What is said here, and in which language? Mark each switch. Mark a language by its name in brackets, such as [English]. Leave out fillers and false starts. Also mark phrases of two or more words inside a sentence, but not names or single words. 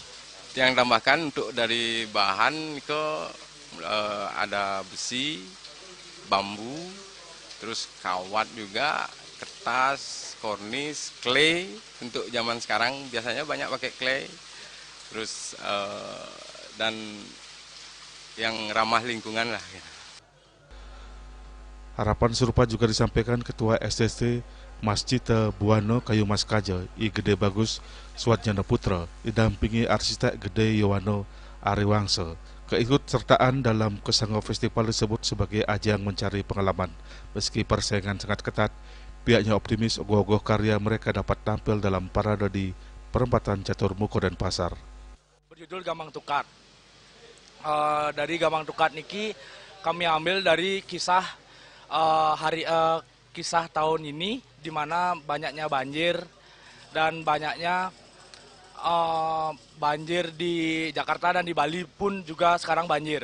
[Indonesian] Yang tambahkan untuk dari bahan itu ada besi, bambu, terus kawat juga, kertas, kornis, clay. Untuk zaman sekarang biasanya banyak pakai clay. Terus dan yang ramah lingkungan lah. Harapan serupa juga disampaikan Ketua STT Masjid Buano Kayu Mas Kaja, I Gede Bagus Swadjana Putra, didampingi arsitek Gede Yowano Ariwangse. Keikutsertaan dalam Kesangga Festival disebut sebagai ajang mencari pengalaman. Meski persaingan sangat ketat, pihaknya optimis ogoh-ogoh karya mereka dapat tampil dalam parade di perempatan Catur Muko dan Pasar. Berjudul Gamang Tukat. Dari Gamang Tukat niki kami ambil dari kisah kisah tahun ini, di mana banyaknya banjir dan banyaknya banjir di Jakarta dan di Bali pun juga sekarang banjir.